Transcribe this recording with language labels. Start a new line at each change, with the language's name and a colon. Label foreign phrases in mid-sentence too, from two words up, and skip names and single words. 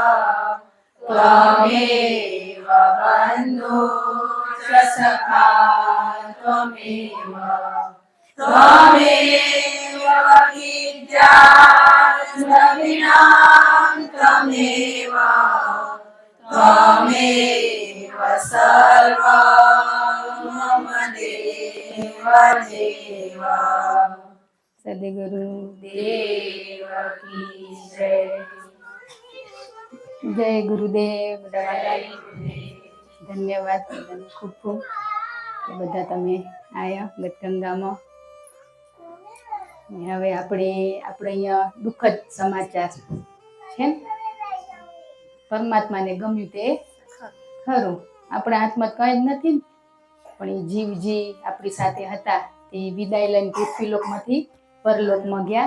Sanskrit: त्वमेव बन्धु च सखा त्वमेव त्वमेव विद्या द्रविणां त्वमेव त्वमेव सर्वं मम देव देव।
Hindi: सद्गुरु देव की जय।
Gujarati: જય ગુરુદેવ ધન્યવાદ ખૂબ ખૂબ કે બધા તમે આયા ગતગંગામાં। હવે આપણે અહીંયા દુઃખદ સમાચાર છે ને, પરમાત્માને ગમ્યું તે ખરું, આપણા હાથમાં કંઈ જ નથી, પણ એ જીવ જી આપણી સાથે હતા તે વિદાય લઈને પૃથ્વીલોકમાંથી પરલોકમાં ગયા।